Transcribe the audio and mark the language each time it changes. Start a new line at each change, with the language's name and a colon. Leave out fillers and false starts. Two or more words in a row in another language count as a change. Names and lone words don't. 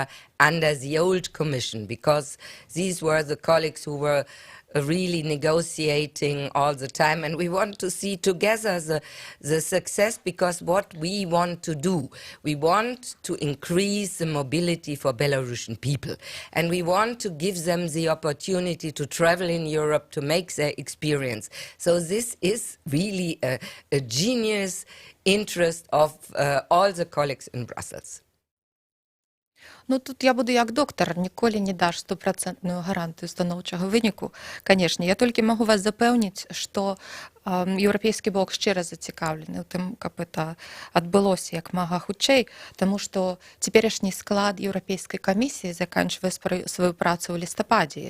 English: under the old commission, because these were the colleagues who were really negotiating all the time, and we want to see together the success, because what we want to do, we want to increase the mobility for Belarusian people, and we want to give them the opportunity to travel in Europe, to make their experience. So this is really a genius interest of all the colleagues in Brussels.
Belarusian: Ну, тут я буду як доктор, ніколі не даш 100% гарантыю станоўчага выніку. Канешне, я толькі магу вас запэўніць, што Еўрапейскі бок шчыра зацікаўлены ў тым, каб это адбылося як мага хутчэй, таму што цяперашні склад еўрапейскай камісіі заканчвае сваю працу ў лістападзе.